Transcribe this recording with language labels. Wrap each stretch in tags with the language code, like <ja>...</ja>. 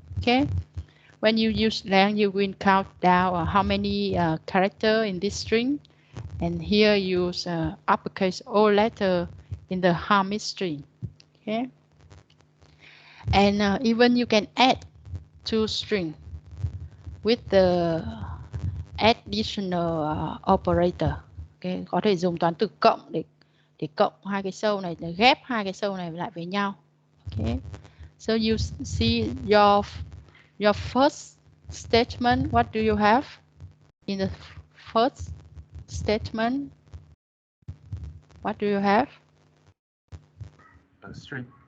<en>Okay, when you use length, you will count down how many characters in this string, and here use uppercase all letter in the Hamid string. Okay, and even you can add two string with the additional operator.</en> <vi>Okay, có thể dùng toán từ cộng để cộng hai cái sâu này, để ghép hai cái sâu này lại với nhau.</vi> <en>Okay, so you see your first statement. What do you have in the first statement? What do you have? A string.</en>